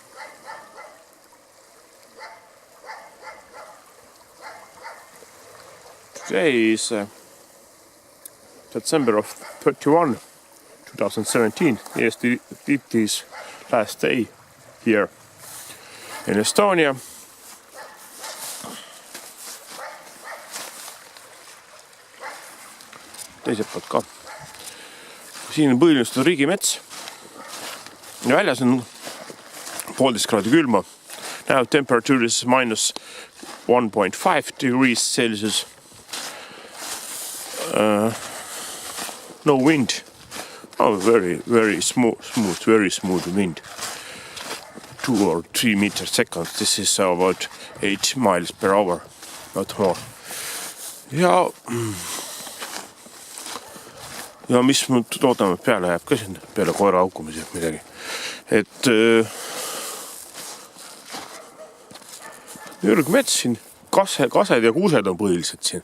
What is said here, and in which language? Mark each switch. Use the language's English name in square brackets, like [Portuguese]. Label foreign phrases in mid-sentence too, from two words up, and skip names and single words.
[English] Today is December of 31, 2017. Yes, it is last day here in Estonia. [Estonian] Teiselt poolt ka. Siin on põhiliselt riigimets. Ja väljas on 1,5 kraadi külma. [English] Now temperature is minus 1.5 degrees Celsius. No wind. Oh, very smooth wind. 2 or 3 meters seconds. This is about 8 miles per hour. Not more. [Estonian] Ja mis mul toodame peale jääb ka siin, peale koera aukumise midagi. Et ürg mets siin, kased ja kuused on põhiliselt siin.